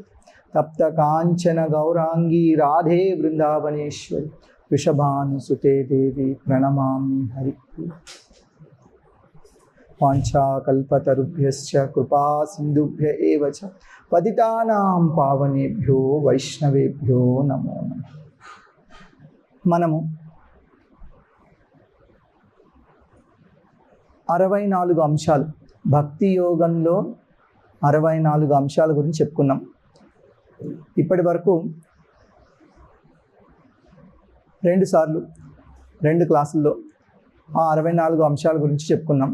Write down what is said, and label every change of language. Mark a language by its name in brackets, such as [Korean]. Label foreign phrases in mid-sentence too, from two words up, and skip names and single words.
[Sanskrit] तप्त कांचन गौरांगी राधे वृंदावनेश्वरी वृषभानुसुते देवी प्रणमामि हरिप्रिये। वाञ्छाकल्पतरुभ्यश्च कृपा सिन्धुभ्य एव च पतितानां पावनेभ्यो వైష్ణవేభ్యో నమో నమః। [Telugu] మనము 64 అంశాలు భక్తి యోగంలో 64 అంశాల గురించి చెప్పుకున్నాం। ఇప్పటి వరకు 2 సార్లు 2 క్లాసుల్లో ఆ 64 అంశాల గురించి చెప్పుకున్నాం।